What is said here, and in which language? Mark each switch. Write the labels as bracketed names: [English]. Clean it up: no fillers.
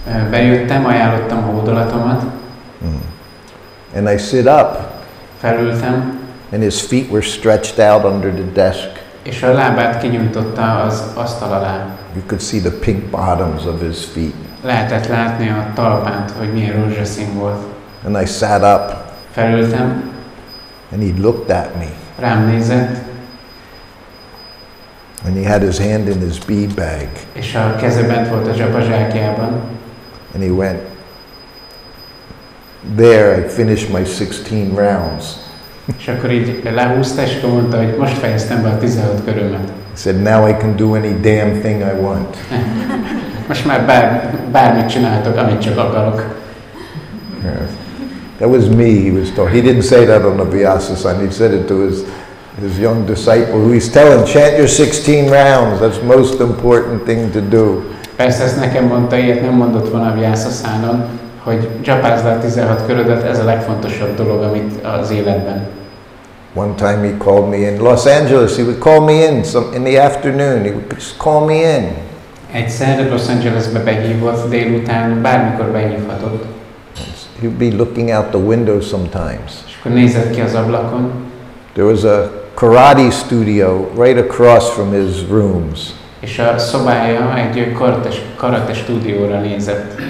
[Hungarian] Bejöttem, ajánlottam a hódolatomat. [English] And I sit up. [Hungarian] Felültem. [English] And his feet were stretched out under the desk. [Hungarian] És a lábát kinyújtotta az asztal alá. [English] You could see the pink bottoms of his feet. [Hungarian] Lehetett látni a talpát, hogy milyen rózsaszín volt. [English] And I sat up. [Hungarian] Felültem. [English] And he looked at me. [Hungarian] Rám nézett. [English] And he had his hand in his bead bag. [Hungarian] És a keze bent volt a zsapazsákjában. [English] And he went, there I finished my 16 rounds. [Hungarian] És akkor így lehúzta, és akkor mondta, hogy most fejeztem be a 16 körömet. [English] He said, now I can do any damn thing I want. [Hungarian] Most már bármit csináltok, amit csak akarok. [English] Yeah. That was me, he was told. He didn't say that on the Vyasa-san. He said it to his young disciple who he's telling, chant your 16 rounds. That's the most important thing to do. [Hungarian] Persze ezt nekem mondta, ilyet nem mondott volna a Vyasa-szánon, hogy csapázd a 16 körödet, ez a legfontosabb dolog, amit az életben. [English] One time he called me in Los Angeles. He would call me in the afternoon. He would just call me in. [Hungarian] Egyszer Los Angelesbe behívott délután, bármikor behívhatott. [English] He would be looking out the window sometimes. [Hungarian] És akkor nézett ki az ablakon. [English] There was a karate studio right across from his rooms. [Hungarian] És a szobája egy karate stúdióra nézett.